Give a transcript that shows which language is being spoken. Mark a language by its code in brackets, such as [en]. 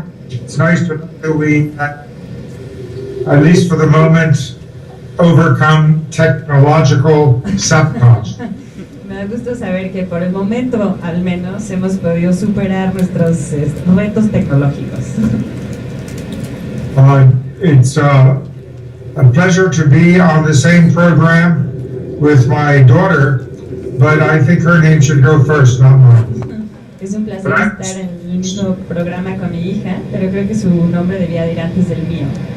[en] It's nice to know that we, at least for the moment, overcome technological sabotage. [es] Me da gusto saber que por el momento, al menos, hemos podido superar nuestros retos tecnológicos. [en] It's a pleasure to be on the same program with my daughter, but I think her name should go first, not mine. [es] Es un placer estar en el mismo programa con mi hija, pero creo que su nombre debía ir antes del mío.